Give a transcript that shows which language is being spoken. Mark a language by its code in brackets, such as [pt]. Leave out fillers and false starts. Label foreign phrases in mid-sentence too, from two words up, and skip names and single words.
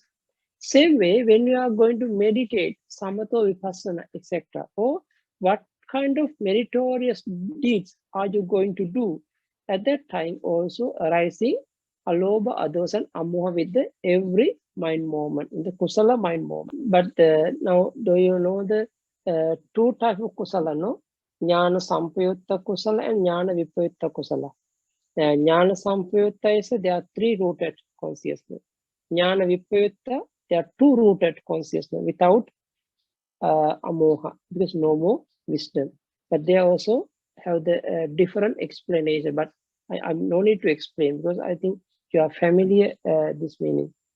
[en] Same way, when you are going to meditate, samatha, vipassana, etc., or what kind of meritorious deeds are you going to do? At that time also arising [pi] alobha, adosa, and amoha [en] with the every mind movement, in the kusala mind movement. But now, do you know the 2 types of kusala, no? [pi] Jnana sampayutta kusala and jnana vipayutta kusala. Jnana sampayutta [en] is there are 3 rooted consciousness. [pi] Jnana vipayutta, [en] there are 2 rooted consciousness without amoha, because no more wisdom. But they also have the different explanation. But I no need to explain, because I think you are familiar this meaning.